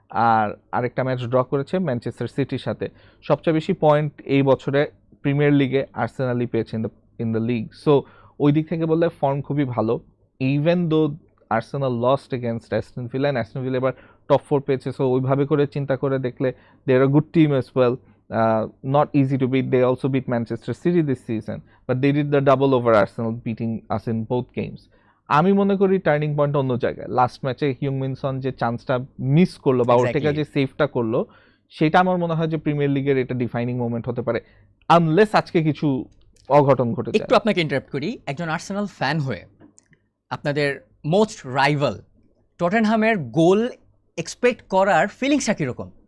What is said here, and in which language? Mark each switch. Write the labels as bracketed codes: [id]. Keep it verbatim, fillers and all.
[bn] আর আরেকটা match draw করেছে Manchester সিটির সাথে। সবচেয়ে বেশি পয়েন্ট এই বছরে প্রিমিয়ার লিগে আর্সেনালই পেয়েছে [en] in the in the league, [bn] so ওই দিক থেকে বললে ফর্ম খুবই ভালো। [en] even though Arsenal lost against Aston Villa, and Aston Villa [bn] এবার টপ ফোর পেয়েছে, সো ওইভাবে করে চিন্তা করে দেখলে [en] They are a good team as well, Uh, not easy to beat. They also beat Manchester City this season, but they did the double over Arsenal, beating us in both games. [bn] আমি মনে করি turning point অন্য জায়গায়। Last ম্যাচে হিউমিনসন যে চান্সটা miss করলো বা ওরটেকা যে সেভটা করলো, সেটা আমার মনে হয় যে প্রিমিয়ার লিগের এটা ডিফাইনিং মোমেন্ট হতে পারে, আনলেস আজকে কিছু অঘটন ঘটে যায়। একটু আপনাকে ইন্টারাপ্ট করি, একজন আর্সেনাল ফ্যান হয়ে আপনাদের মোস্ট রাইভাল টটেনহামের গোল এক্সপেক্ট করার ফিলিংসটা কীরকম?